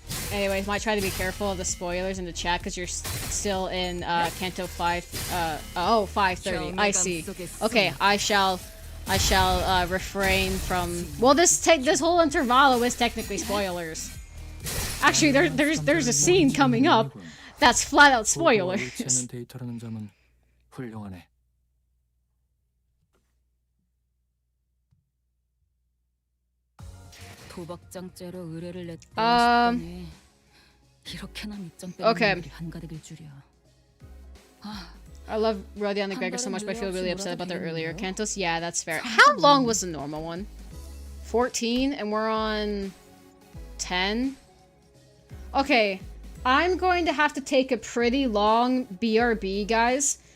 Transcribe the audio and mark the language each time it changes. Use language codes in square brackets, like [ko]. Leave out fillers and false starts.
[en] Anyways, might try to be careful of the spoilers in the chat because you're still in Canto 5. 5:30. I see. Okay, I shall I shall refrain from. Well, this whole intervalo is technically spoilers. Actually, there's a scene coming up that's flat out spoilers. [ko] 데이터라는 점은 훌륭하네. 도박장죄로 의뢰를 냈다 싶더니 이렇게나 밑점 빼는 일이 한가득일 줄이야. [en] I love Roddy and the Gregor so much, but I feel really upset about their earlier Cantos. Yeah, that's fair. How long was the normal one? 14, and we're on 10? Okay, I'm going to have to take a pretty long BRB, guys.